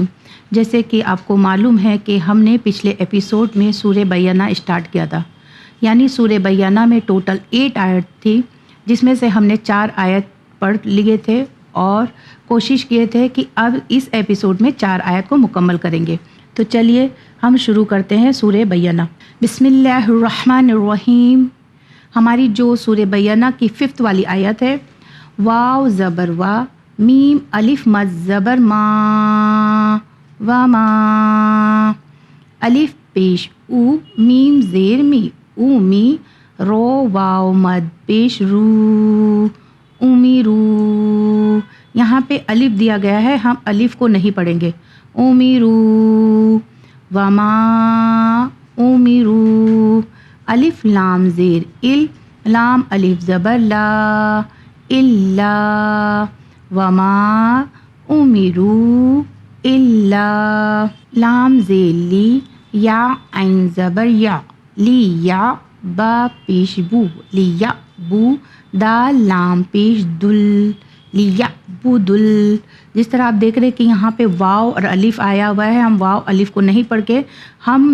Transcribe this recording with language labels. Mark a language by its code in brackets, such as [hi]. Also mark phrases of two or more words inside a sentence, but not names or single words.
[ur] جیسے کہ آپ کو معلوم ہے کہ ہم نے پچھلے ایپیسوڈ میں سورہ بینہ اسٹارٹ کیا تھا، یعنی سورہ بینہ میں ٹوٹل 8 آیت تھی، جس میں سے ہم نے 4 آیت پڑھ لیے تھے اور کوشش کیے تھے کہ اب اس ایپیسوڈ میں 4 آیت کو مکمل کریں گے۔ تو چلیے ہم شروع کرتے ہیں سورہ بینہ۔ [ar] بسم اللہ الرحمن الرحیم۔ [ur] ہماری جو سورہ بینہ کی 5 والی آیت ہے، واو زبر وا، میم الف مد زبر ما، وما، الف پیش او، میم زیر می، او می، رو واو مد پیش رو، امیرو۔ یہاں پہ الف دیا گیا ہے، ہم الف کو نہیں پڑھیں گے، امیرو، وما امیرو، الف لام زیر ال، لام الف زبر لا، الا، وما امیرو الا، لام زیر لی، یا عین زبر یا، لی یا، با پیش بو، لیا بو، دال لام پیش دل، لیا بو دل۔ جس طرح آپ دیکھ رہے کہ یہاں پہ واو اور الف آیا ہوا ہے، ہم واو الف کو نہیں پڑھ کے ہم